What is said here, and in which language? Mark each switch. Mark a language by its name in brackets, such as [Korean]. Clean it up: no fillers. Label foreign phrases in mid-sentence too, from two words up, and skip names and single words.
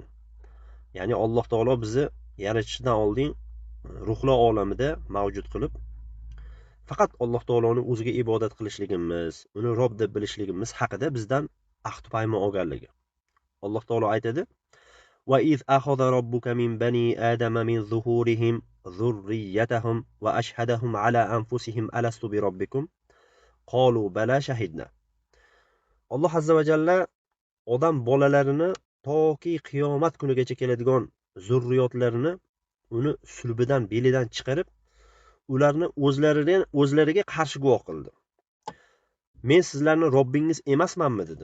[Uzbek] Ya'ni Alloh taolo bizni yaratishdan oldin ruhlar olamida mavjud qilib, faqat Alloh taoloning o'ziga ibodat qilishligimiz, uni Robb deb bilishligimiz haqida bizdan ahd paymon olganligi. Alloh taolo aytadi: [Arabic] "وإذ أخذ ربك من بني آدم من ظهورهم ذريتهم وأشهدهم على أنفسهم ألست بربكم قالوا بلى شهدنا." [Uzbek] Alloh [Arabic] عز وجل [Uzbek] odam bolalarini toki qiyomat kunigacha keladigan zurriyotlarini uni sulbidan, belidan chiqarib, ularni o'zlariga qarshi guvoh qildi. Men sizlarni Robbingiz emasmanmi dedi.